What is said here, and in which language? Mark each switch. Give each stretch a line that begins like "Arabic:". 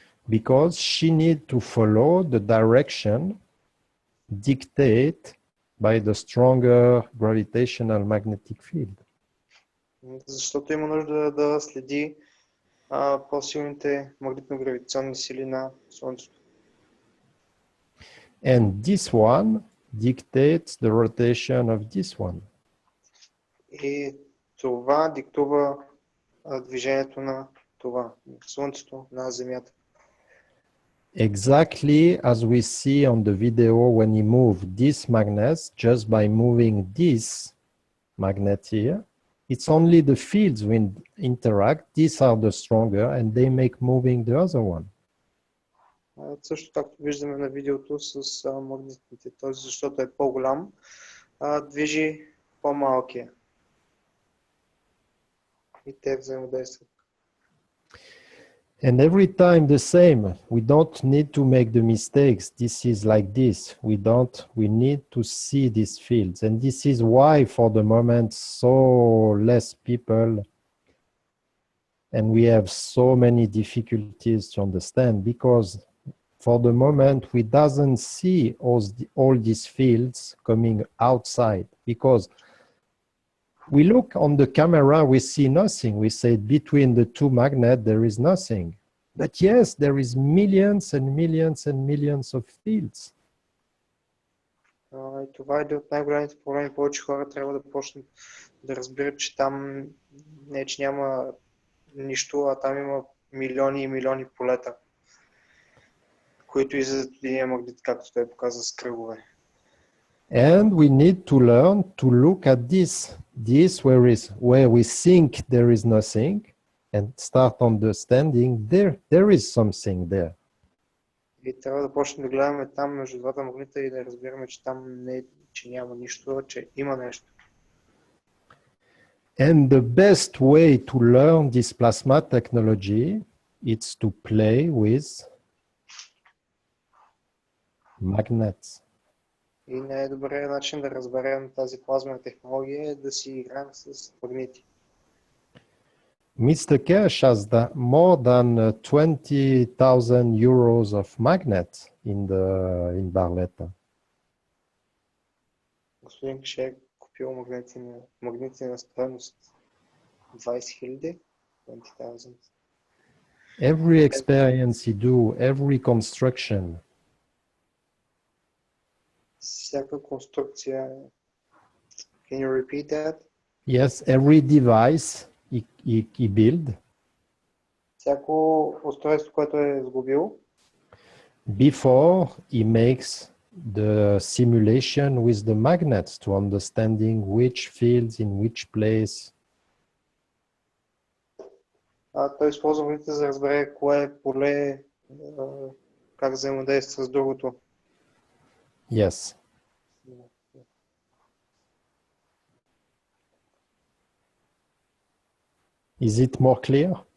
English: Because she need to follow the direction dictated by the stronger gravitational magnetic field.
Bulgarian: Защото има нужда да следи по-силните магнитно-гравитационни сили на Слънцето.
English: And this one dictates the rotation of this one.
Bulgarian: И това диктува движението на това, Слънцето, на Земята.
English: Exactly as we see on the video when he moved this magnet, just by moving this magnet here, it's only the fields when interact, these are the stronger and they make moving the other one.
Bulgarian: Също както виждаме на видеото с магнитите, т.е. защото е по-голям, движи по-малкия. И те взаимодействат.
English: And every time the same, we don't need to make the mistakes. This is like this. We need to see these fields. And this is why for the moment, so less people, and we have so many difficulties to understand, because for the moment, we doesn't see all these fields coming outside, because we look on the camera, we see nothing. We say between the two magnets, there is nothing. But yes, there is millions and millions and millions of fields.
Bulgarian: И това е един от най-големите проблеми. Повече хора трябва да почнат да разбират, че там не, че няма нищо, а там има милиони и милиони полета, които излизат от един магнит, както той показва с кръгове.
English: And we need to learn to look at this where we think there is nothing, and start understanding there is something there.
Bulgarian: И трябва да почнем да гледаме там между двата магнита и да разбираме, че там не, че няма нищо, а че има нещо.
English: And the best way to learn this plasma technology is to play with magnets.
Bulgarian: И най-добрият начин да разберем тази плазмена технология е да си играем с магнити.
English: Mr. Keshe has more than 20,000 euros of magnets in Barletta.
Bulgarian: Господин Кеше е купил магнити на стойност 20,000. 20,000.
English: Every experience you do, every construction.
Bulgarian: Всяка конструкция.
English: Can you repeat that? Yes, every device he build.
Bulgarian: Всяко устройство, което е сглобил.
English: Before he makes the simulation with the magnets to understanding which fields in which place.
Bulgarian: Той използва магнитите за да разбере кое поле, как взаимодейства с другото.
English: Yes. Is it more clear?